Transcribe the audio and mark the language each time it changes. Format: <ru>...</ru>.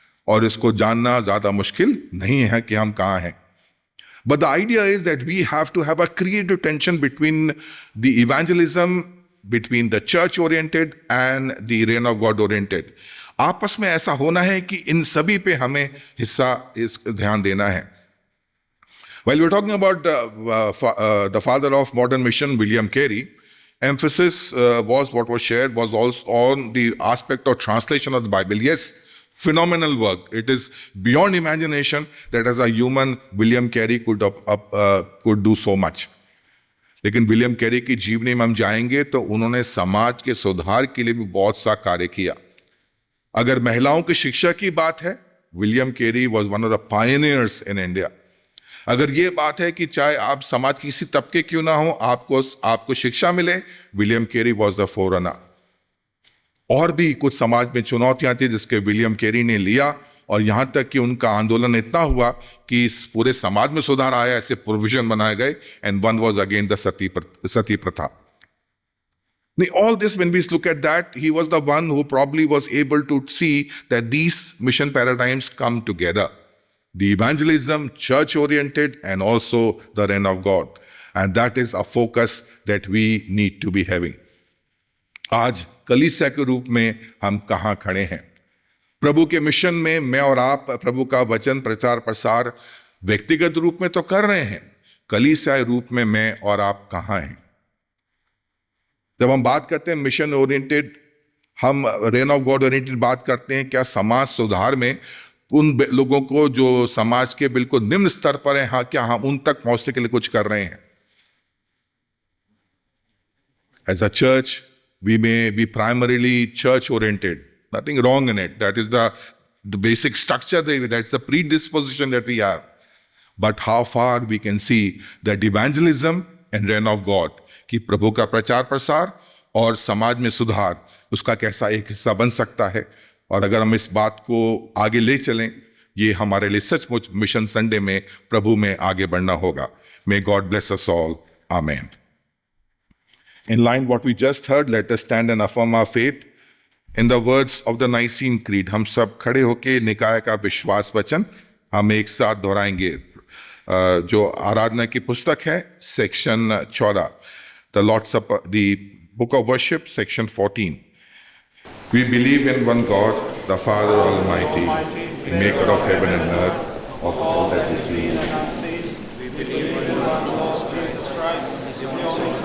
<hi>और इसको जानना ज़्यादा मुश्किल नहीं है कि हम कहाँ हैं.</hi> <en>But the idea is that we have to have a creative tension between the evangelism, between the church-oriented and the reign of God-oriented.</en> <hi>आपस में ऐसा होना है कि इन सभी पे हमें इस ध्यान देना है.</hi> <en>While we're talking about the father of modern mission, William Carey, emphasis was what was shared was also on the aspect of translation of the Bible. Yes, phenomenal work. It is beyond imagination that as a human, William Carey could do so much.</en> <hi>लेकिन William Carey की जीवनी में हम जाएंगे तो उन्होंने समाज के सुधार के लिए भी बहुत सा कार्य किया. अगर महिलाओं की शिक्षा की बात है,</hi> <en>William Carey was one of the pioneers in India.</en> <hi>अगर ये बात है कि चाहे आप समाज की किसी तबके क्यों ना हो, आपको शिक्षा मिले, विलियम कैरी</hi> <en>Was the forerunner.</en> <hi>और भी कुछ समाज में चुनौतियां थी जिसके विलियम कैरी ने लिया, और यहां तक कि उनका आंदोलन इतना हुआ कि इस पूरे समाज में सुधार आया, ऐसे प्रोविजन बनाए गए.</hi> <en>And one was again the sati प्रथा. All this, when we look at that, he was the one who probably was able to see that these mission paradigms come together. The evangelism, church-oriented, and also the reign of God. And that is a focus that we need to be having.</en> <hi>आज कलीसिया के रूप में हम कहाँ खड़े हैं? प्रभु के मिशन में मैं और आप प्रभु का वचन प्रचार प्रसार व्यक्तिगत रूप में तो कर रहे हैं, कलीसिया रूप में मैं और आप कहाँ हैं? जब हम बात करते हैं मिशन ओरिएंटेड, हम रेन ऑफ गॉड ओरिएंटेड बात करते हैं, क्या समाज सुधार में उन लोगों को जो समाज के बिल्कुल निम्न स्तर पर हैं, क्या हम उन तक पहुंचने के लिए कुछ कर रहे हैं? As a church</hi> <en>we may be primarily church oriented, nothing wrong in it. That is the basic structure, that's the predisposition that we have. But how far we can see that evangelism and reign of God,</en> <hi>कि प्रभु का प्रचार प्रसार और समाज में सुधार उसका कैसा एक हिस्सा बन सकता है. और अगर हम इस बात को आगे ले चलें, ये हमारे लिए सचमुच मिशन संडे में प्रभु में आगे बढ़ना होगा.</hi> <en>May God bless us all. Amen. In line what we just heard, let us stand and affirm our faith in the words of the Nicene Creed.</en> <hi>हम सब खड़े होके निकाय का विश्वास वचन हम एक साथ दोहराएंगे. जो आराधना की पुस्तक है,</hi> <en>Section 14, the Lord's Supper, the Book of Worship, section 14. We believe in one God, the Father Almighty, maker of heaven and earth, of all that is seen. We believe in one Lord Jesus Christ, his only</en>